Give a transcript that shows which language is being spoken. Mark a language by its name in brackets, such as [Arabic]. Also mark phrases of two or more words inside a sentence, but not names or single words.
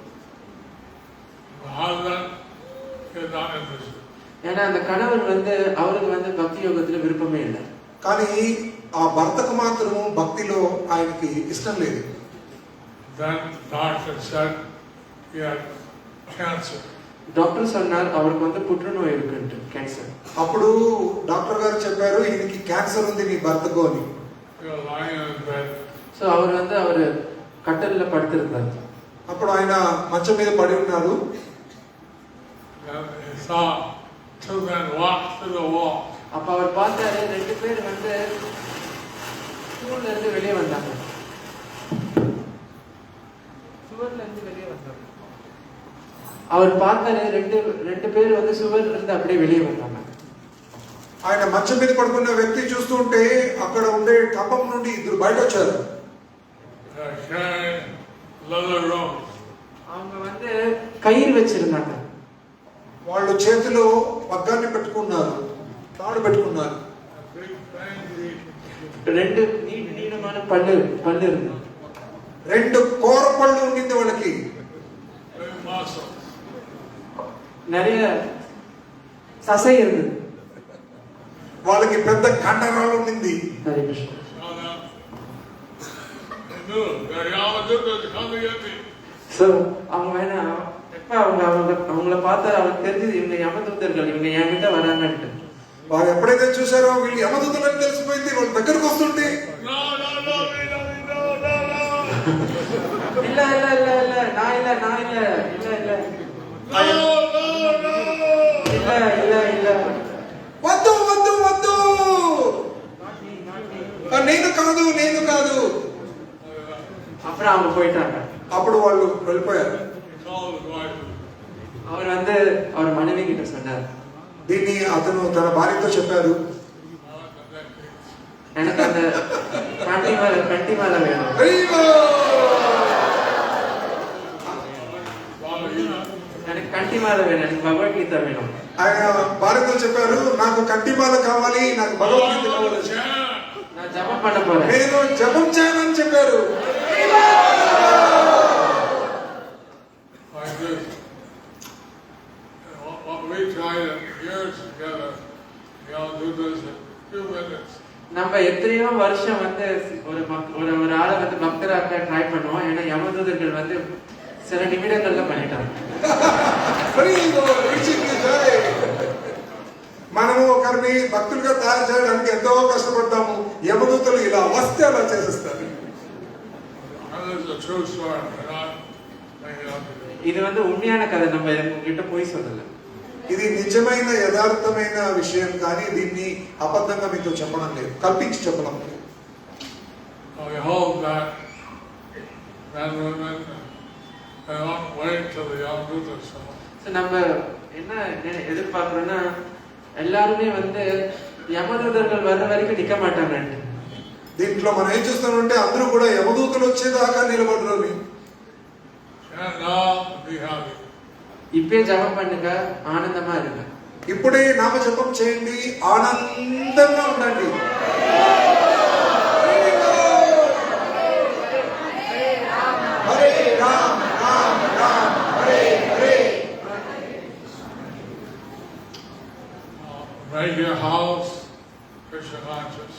[Tamil] ஏன்னா அந்த கணவர் வந்து அவருக்கு வந்து பக்தி யோகத்துல விருப்பமே இல்லை. [Telugu] కానీ ఆ భర్తకు మాత్రము భక్తిలో ఆయనకి ఇష్టం లేదు. [Tamil] డాక్టర్ சொன்னார் அவருக்கு வந்து புற்றுநோய் இருக்குன்னு, கேன்சர். [Telugu] అప్పుడు డాక్టర్ గారు చెప్పారు, ఈయనకి క్యాన్సర్ ఉంది నీ భర్తకు అని. [Tamil] సో அவர் கட்டல்ல படுத்திருந்தார். [Telugu] అప్పుడు ఆయన మంచం మీద పడి ఉన్నారు. [Tamil] அப்ப அவர் பார்த்தாரு, 2 பேர் வந்து சுவர்ல இருந்து வெளியே வந்தாங்க. அவர் பார்த்தாரு, 2 பேர் வந்து சுவர்ல இருந்து அப்படியே வெளியே வந்தாங்க. [Telugu] ఆయన మంచం మీద పడుకున్న వ్యక్తి చూస్తుంటే అక్కడ ఉండే కంపం నుండి 2 బయట వచ్చారు. [Tamil] அவங்க வந்து கயிறு வச்சிருந்தாங்க. [Telugu] వాళ్ళు చేతిలో పగ్గాన్ని పెట్టుకున్నారు, తాడు పెట్టుకున్నారు. [English] big fancy, [Tamil] ரெண்டு நீளமான பல்லு இருக்கு. [Telugu] 2 కోర పళ్ళు ఉండింది వాళ్ళకి. [English] big muscle. [Tamil] நிறைய சசை இருந்தது. [Telugu] వాళ్ళకి పెద్ద కండరాలు ఉండింది. [Tamil] ஹரே கிருஷ்ணா. [English] So now, they knew that Yamaduta was coming at me. [Tamil] ஸோ அவங்க எப்ப அவங்கள பார்த்தா அவங்களுக்கு தெரிஞ்சது இவங்க யமதூதர்கள், இவங்க என்கிட்ட வராங்கன்ட்டு. [Telugu] వారు ఎప్పుడైతే చూసారో వీళ్ళు యమదూతలని తెలిసిపోయింది. వాళ్ళ దగ్గరకు వస్తుంటే [English] No, no, no, no, no, no, no. [Tamil] இல்ல இல்ல இல்ல இல்ல நான் இல்ல இல்ல இல்ல [English] No, no, no. [Tamil] இல்ல இல்ல [Telugu] వద్దు వద్దు వద్దు, నేను కాదు నేను కాదు. [Tamil] அப்புறம் அவங்க போயிட்டாங்க. [Telugu] అప్పుడు వాళ్ళు వెళ్ళిపోయారు. [English] He told his wife, [Tamil] அவர் அவர் மனைவி கிட்ட சொன்னார், [Telugu] దీన్ని అతను తన భార్యతో చెప్పారు. [Tamil] எனக்கு அந்த கண்டி மாலை வேணும். எனக்கு கண்டி மாலை வேணும், எனக்கு பகவத்கீதை வேணும். [Telugu] ఆయన భార్యతో చెప్పారు, నాకు కంటిమాల కావాలి, నాకు భగవద్గీత కావాలి, [Tamil] நான் ஜபம் பண்ண போறேன், [Telugu] నేను జపం చేయాలని చెప్పారు. [English] like this. What we tried years together, do this in 2 minutes. [Tamil] நம்ம எத்தனையோ வருஷம் ஒரு ஆளை பக்தராக்க ட்ரை பண்ணுவோம். ஏன்னா யமதூதர்கள் சில நிமிடங்கள்ல பண்ணிட்டாங்க. [Telugu] మనము ఒకరిని భక్తులుగా తయారు చేయడానికి ఎంతో కష్టపడతాము. యమదూతలు ఇలా వస్తే అలా చేసేస్తారు. [Tamil] இது உண்மையான கதை, நம்ம உங்ககிட்ட போய் சொல்லல. [Telugu] ఇది నిజమైన యథార్థమైన విషయం, కానీ దీన్ని అబద్ధంగా మీతో చెప్పడం లేదు, కల్పించి చెప్పడం లేదు. [English] We hope that men and women don't wait till the Yamaduta show. [Tamil] நம்ம என்ன எதிர்பார்க்கிறோம்னா எல்லாருமே யமதூதர்கள் வர்ற வரைக்கும் நிக்க மாட்டாங்க. [Telugu] దీంట్లో మనం ఏం చూస్తామంటే అందరూ కూడా యమదూతలు వచ్చేదాకా నిలబడరు. [Tamil] இப்பே ஜபம் பண்ணுங்க, ஆனந்தமா இருங்க. [Telugu] ఇప్పుడే నామ జపం చేయండి, ఆనందంగా ఉండండి. [Sanskrit] హరే రామ రామ రామ హరే హరే. [English] Make your house Krishna conscious.